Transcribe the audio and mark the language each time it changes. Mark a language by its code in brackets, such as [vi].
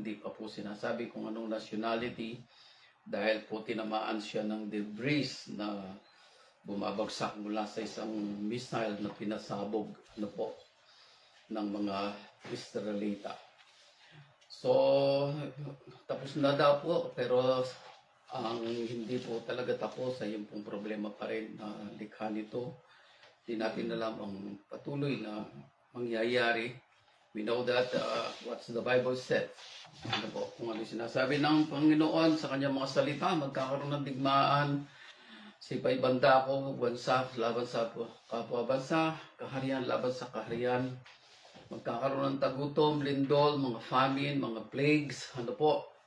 [tl] Hindi pa po sinasabi kung anong nationality dahil po tinamaan siya ng debris na bumabagsak mula sa isang missile na pinasabog po ng mga Israelita. So, tapos na daw po, pero ang hindi po talaga tapos ay yung pong problema pa rin na likha nito. Hindi natin alam ang patuloy na mangyayari. [en] We know that what the Bible said. [tl] Ano po, kung ano sinasabi ng Panginoon sa kanyang mga salita, magkakaroon ng digmaan sa iba-ibang dako, bansa laban sa kapwa bansa, kaharian laban sa kaharian. Magkakaroon ng tagutom, lindol, mga famine, mga plagues, ano po.